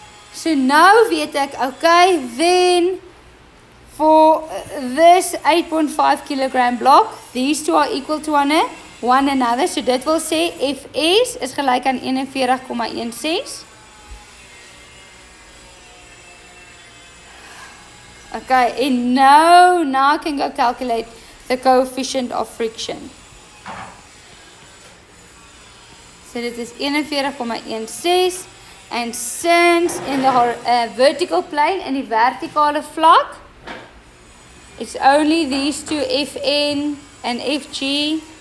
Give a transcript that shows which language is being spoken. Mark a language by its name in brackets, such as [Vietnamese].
[English] So now [Afrikaans] weet ek, [English] okay, then for this 8.5 kilogram block, these two are equal to one another. [Afrikaans] So dit wil sê Fs is gelijk aan 41,16. [English] Okay, and now I can go calculate the coefficient of friction. [Afrikaans] So dit is 41,16. [English] And since in the vertical plane and the [Afrikaans] verticale vlak, [English] it's only these two Fn and Fg.